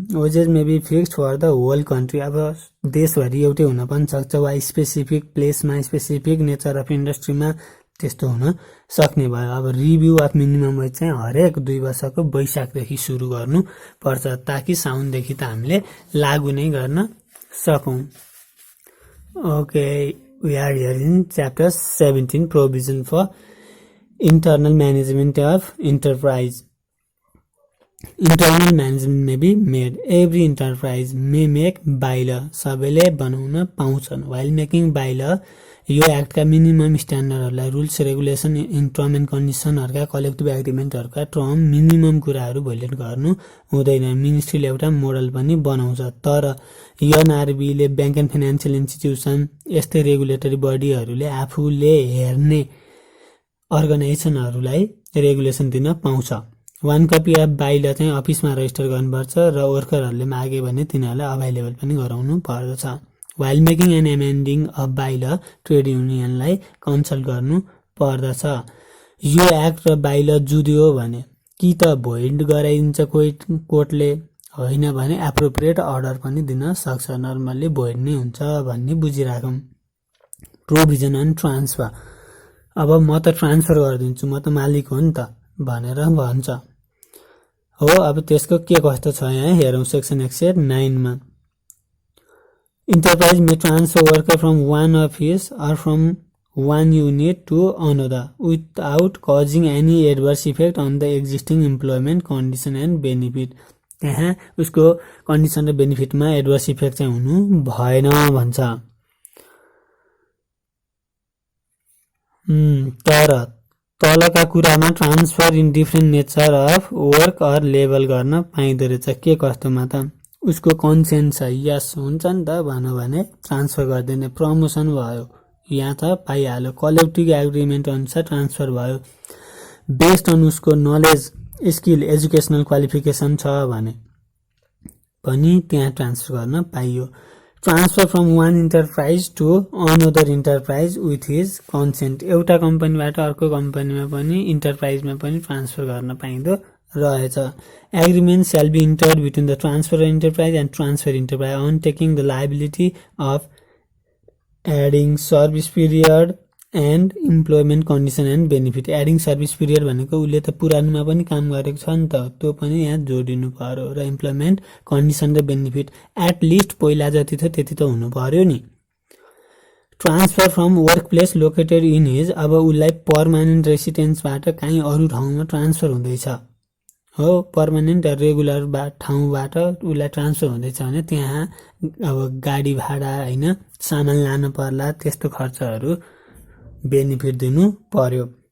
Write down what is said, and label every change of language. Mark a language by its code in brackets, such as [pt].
[en] wages may be fixed for the whole country, [ne] अब देशभरि एउटै हुन पनि सक्छ वा स्पेसिफिक प्लेसमा स्पेसिफिक नेचर अफ इन्डस्ट्रीमा त्यस्तो हुन सक्ने भयो। अब रिभ्यू अफ मिनिमम वेज चाहिँ हरेक 2 वर्षको वैशाखदेखि सुरु गर्नु पर्छ ताकि साउनदेखि त हामीले लागू नै गर्न सकौँ। [en] Okay, we are here in chapter 17, provision for internal management of enterprise. Internal management may be made. Every enterprise may make bylaw. [ne] सबैले बनाउन पाउँछन्। [en] while making bylaw [ne] यो एक्टका minimum स्ट्यान्डर्डहरूलाई rules regulation in term and कन्डिसनहरूका collective एग्रिमेन्टहरूका term minimum कुराहरू violet गर्नु हुँदैन। मिनिस्ट्रीले एउटा model पनि बनाउँछ। तर एनआरबीले ब्याङ्क एन्ड फाइनेन्सियल इन्स्टिट्युसन यस्तै रेगुलेटरी बडीहरूले आफूले हेर्ने अर्गनाइजेसनहरूलाई रेगुलेसन दिन पाउँछ। 1 कपी अफ बाइला चाहिँ अफिसमा रजिस्टर गर्नुपर्छ र वर्करहरूले मागे भने तिनीहरूलाई अभाइलेबल पनि गराउनु पर्दछ। [en] while making and amending a bylaw [ne] trade युनियनलाई consult गर्नु पर्दछ। यो एक्ट र बाइला जुद्यो भने कि त भोइड गराइदिन्छ कोर्टले, होइन भने एप्रोप्रिएट अर्डर पनि दिन सक्छ। नर्मल्ली भोइड नै हुन्छ भन्ने बुझिराखौँ। [en] provision on transfer, [ne] अब म त ट्रान्सफर गरिदिन्छु, म त मालिक हो नि त भनेर भन्छ हो। अब त्यसको के कस्तो छ यहाँ हेरौँ सेक्सन 109 मा। [en] Enterprise may transfer worker from one office or from one unit to another without causing any adverse effect on the existing employment condition and benefit. [ne] यहाँ उसको कन्डिसन र बेनिफिटमा एडभर्स इफेक्ट चाहिँ हुनु भएन भन्छ। तर तलका कुरामा [en] transfer in different nature of work or level [ne] गर्न पाइँदो रहेछ। के कस्तोमा त उसको कन्सेन्ट छ, यस हुन्छ नि त भनौँ भने ट्रान्सफर गरिदिने। प्रमोसन भयो यहाँ त पाइहाल्यो, कलेक्टिभ एग्रिमेन्ट अनुसार ट्रान्सफर भयो। बेस्ड अन उसको नलेज स्किल एजुकेसनल क्वालिफिकेसन छ भने पनि त्यहाँ ट्रान्सफर गर्न पाइयो। [en] transfer from one enterprise to another enterprise with his consent, [ne] एउटा कम्पनीबाट अर्को कम्पनीमा पनि इन्टरप्राइजमा पनि ट्रान्सफर गर्न पाइँदो रहेछ। [en] Agreement shall be entered between the transferor enterprise and transfer enterprise on taking the liability of adding service period and employment condition and benefit. [ne] Adding service period भनेको उसले त पुरानोमा पनि काम गरेको छ नि त, त्यो पनि यहाँ जोडिनु पर्यो। र इम्प्लोइमेन्ट कन्डिसन र बेनिफिट एट लिस्ट पहिला जति थियो त्यति त हुनु पर्यो नि। [en] transfer from work place located in his, [ne] अब उसलाई पर्मानेन्ट रेसिडेन्सबाट काहीँ अरू ठाउँमा ट्रान्सफर हुँदैछ हो, पर्मानेन्ट रेगुलर ठाउँबाट उसलाई ट्रान्सफर हुँदैछ भने त्यहाँ अब गाडी भाडा होइन सामान लानु पर्ला, त्यस्तो खर्चहरू बेनिफिट दिनु पर्यो।